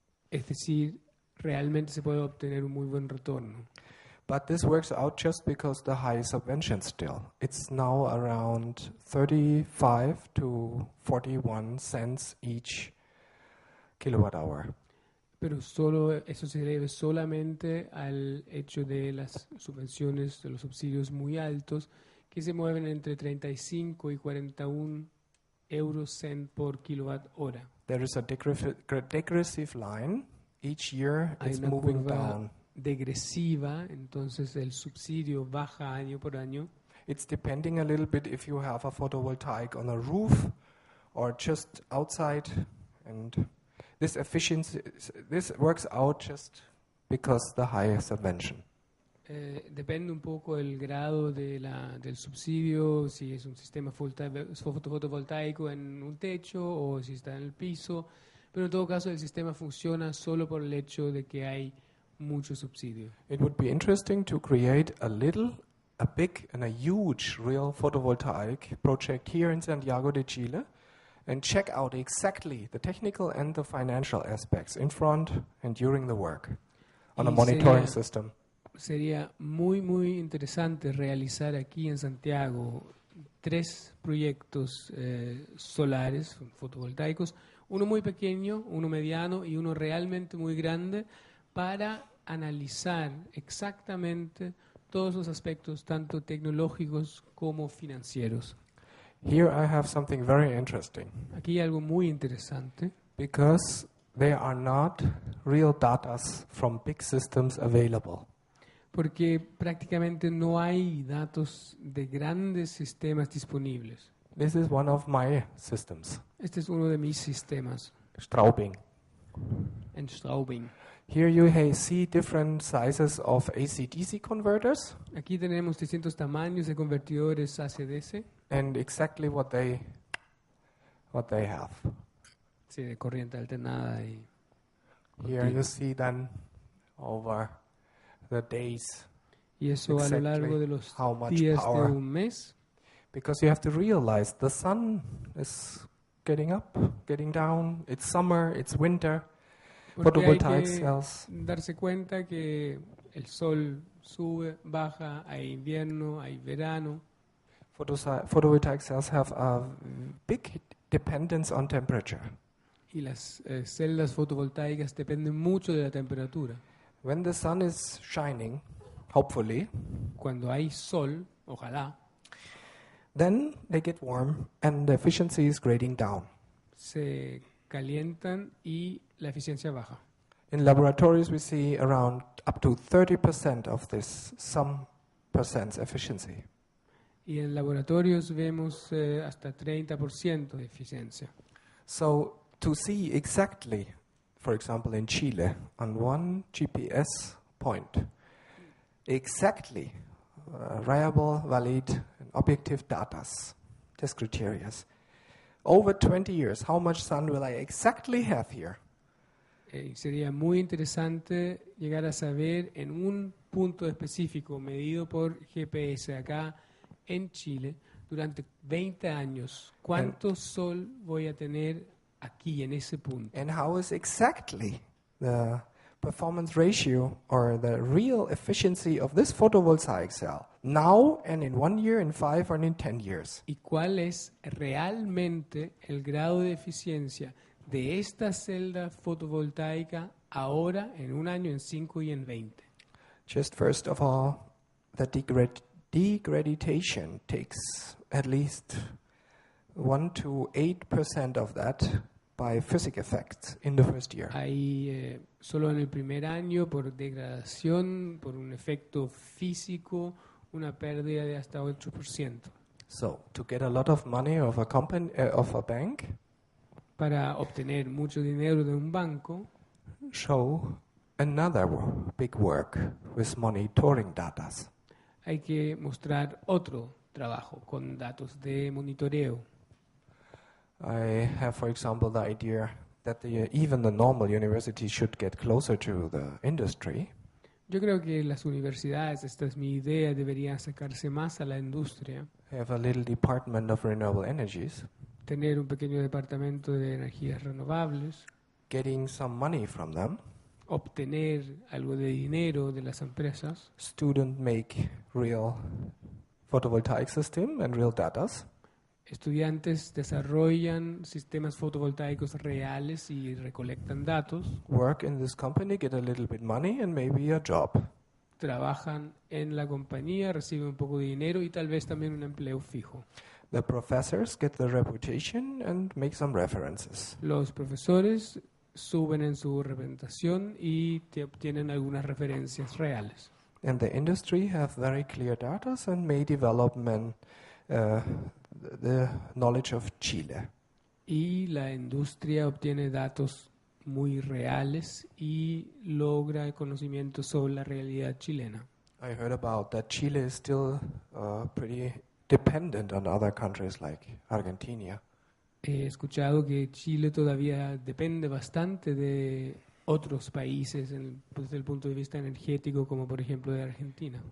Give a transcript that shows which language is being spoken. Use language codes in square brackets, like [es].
[es] Es decir, realmente se puede obtener un muy buen retorno. [en] But this works out just because the high subvention still. It's now around 35 to 41 cents each kilowatt hour. [es] Pero eso se debe solamente al hecho de las subvenciones, de los subsidios muy altos, que se mueven entre 35 y 41 eurocent por kilowatt hora. [en] There is a degressive line. Each year [es] Hay [en] it's [es] una [en] moving [es] curva [en] down. [es] degresiva, entonces el subsidio baja año por año. [en] It's depending a little bit if you have a photovoltaic on a roof or just outside, and this works out just because the high subvention. [es] Depende un poco el grado del subsidio, si es un sistema fotovoltaico en un techo o si está en el piso, pero en todo caso el sistema funciona solo por el hecho de que hay mucho subsidio. [en] It would be interesting to create a big and a huge real photovoltaic project here in Santiago de Chile and check out exactly the technical and the financial aspects in front and during the work on a monitoring system. [es] Sería muy interesante realizar aquí en Santiago 3 proyectos solares fotovoltaicos, uno muy pequeño, uno mediano y uno realmente muy grande, para analizar exactamente todos los aspectos, tanto tecnológicos como financieros. [en] Here I have something very interesting. [es] Aquí hay algo muy interesante. [en] Because there are not real data from big systems available. [es] Porque prácticamente no hay datos de grandes sistemas disponibles. [en] This is one of my systems. [es] Este es uno de mis sistemas. [en] Straubing. [es] En Straubing. [en] Here you see different sizes of AC/DC converters. [es] Aquí tenemos distintos tamaños de convertidores AC/DC. [en] And exactly what they have. [es] Sí, de corriente alternada y [en] Here you see then over the days. [es] Y eso a lo largo de los días de un mes. [en] Because you have to realize the sun is getting up, getting down. It's summer, it's winter. [es] Porque hay que darse cuenta que el sol sube, baja, hay invierno, hay verano. [en] Photovoltaic cells have a big dependence on temperature. [es] Y las celdas fotovoltaicas dependen mucho de la temperatura. [en] When the sun is shining, hopefully, [es] cuando hay sol, ojalá, [en] then they get warm and the efficiency is grading down. [es] Se calientan y la eficiencia baja. [en] In laboratories we see around up to 30% of this, some percent efficiency. [es] Y en laboratorios vemos hasta 30% de eficiencia. [en] So to see exactly for example, in Chile, on one GPS point, exactly reliable, valid, and objective data, test criteria. Over 20 years, how much sun will I exactly have here? [es] Sería muy interesante llegar a saber en un punto específico medido por GPS acá en Chile durante 20 años cuánto sol voy a tener aquí en ese punto. [en] And how is exactly the performance ratio or the real efficiency of this photovoltaic cell now and in 1 year, in 5 or in 10 years? [es] ¿Y cuál es realmente el grado de eficiencia de esta celda fotovoltaica ahora, en 1 año, en 5 y en 20? [en] Just first of all, the degradation takes at least 1 to 8% of that by physical effects in the first year. [es] Hay solo en el primer año, por degradación, por un efecto físico, una pérdida de hasta 8%. [en] So, to get a lot of money of a company, of a bank, [es] Para obtener mucho dinero de un banco, [en] show another big work with monitoring data. [es] hay que mostrar otro trabajo con datos de monitoreo. [en] I have, for example, the idea that even the normal university should get closer to the industry. [es] Yo creo que las universidades, esta es mi idea, deberían acercarse más a la industria, [en] Have a little department of renewable energies, [es] tener un pequeño departamento de energías renovables, [en] getting some money from them. [es] obtener algo de dinero de las empresas, [en] Student make real photovoltaic system and real data. [es] estudiantes desarrollan sistemas fotovoltaicos reales y recolectan datos, [en] Work in this company, get a little bit money and maybe a job. [es] trabajan en la compañía, reciben un poco de dinero y tal vez también un empleo fijo. [en] The professors get the reputation and make some references. [es] Los profesores suben en su representación y obtienen algunas referencias reales. [en] And the industry have very clear data and may develop the knowledge of Chile. [es] Y la industria obtiene datos muy reales y logra el conocimiento sobre la realidad chilena. [en] I heard about that Chile is still pretty dependent on other countries like Argentina. [es] He escuchado que Chile todavía depende bastante de otros países desde el punto de vista energético, como por ejemplo de Argentina.